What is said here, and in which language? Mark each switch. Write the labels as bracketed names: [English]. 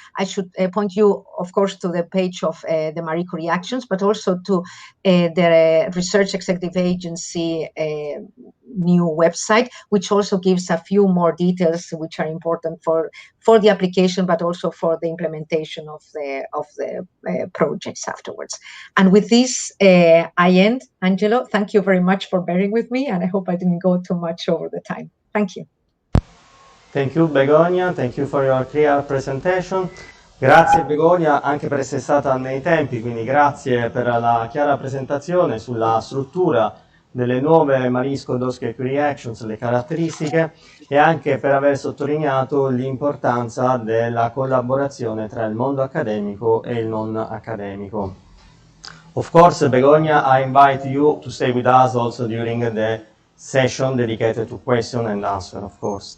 [English] I should point you, of course, to the page of the Marie Curie Actions, but also to the Research Executive Agency new website, which also gives a few more details which are important for the application, but also for the implementation of the projects afterwards. And with this, I end. Angelo, thank you very much for bearing with me, and I hope I didn't go too much over the time. Thank you. Thank you Begonia, thank you for your clear presentation. [Italian] Grazie Begonia anche per essere stata nei tempi, quindi grazie per la chiara presentazione sulla struttura delle nuove Marie Skłodowska-Curie Actions, le caratteristiche, e anche per aver sottolineato l'importanza della collaborazione tra il mondo accademico e il non accademico. [English] Of course, Begonia, I invite you to stay with us also during the session dedicated to question and answer, of course.